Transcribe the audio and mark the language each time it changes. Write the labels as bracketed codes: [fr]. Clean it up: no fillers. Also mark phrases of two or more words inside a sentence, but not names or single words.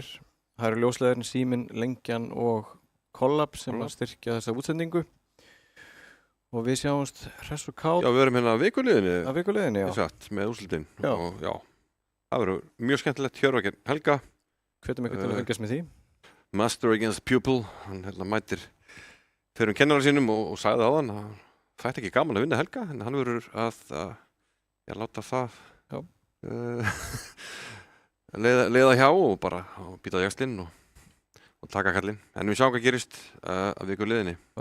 [is] Það eru ljósleiðarinn Síminn, Lengjan og Collab sem að styrkja þessa útsendingu. Og við sjáumst hress og kát. Já, við erum hérna að vikuliðinni. Að vikuliðinni, já. Exakt, með úrslitin. Já. Og já, það verður mjög skemmtilegt. Hjörvar Helga. Hvetum ykkur til að fylgjast með því. [en] Master against pupil. [is] Hann mætir fyrir kennara sínum og sagði áðan að það ætti ekki gaman að vinna Helga, en hann verður að láta það leiða hjá og bara býta jaxlinn og taka kallinn. En við sjáum hvað gerist að viku liðinni.